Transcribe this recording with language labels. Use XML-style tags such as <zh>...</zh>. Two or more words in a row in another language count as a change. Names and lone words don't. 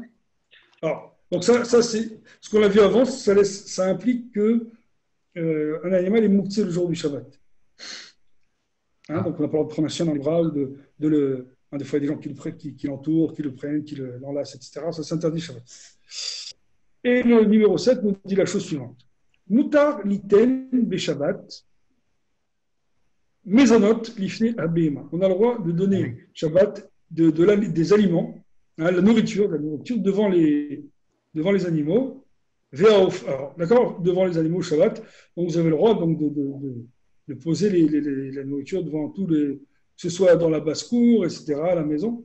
<fr>Alors, donc ça c'est ce qu'on a vu avant, ça implique que un animal est Moukhtse le jour du Shabbat. Hein, donc, on n'a pas le droit de prendre un chien dans les bras ou des fois, il y a des gens qui l'entourent, qui le prennent, qui l'enlacent, etc. Ça s'interdit Shabbat. Et le numéro 7 nous dit la chose suivante.</fr> <he>מותר ליתן בשבת מזונות לפני הבהמה.</he> <fr>On a le droit de donner Shabbat des aliments, hein, la nourriture devant les animaux. Alors, d'accord, devant les animaux Shabbat. Donc, vous avez le droit donc, de poser la nourriture devant que ce soit dans la basse-cour, etc., à la maison.</fr>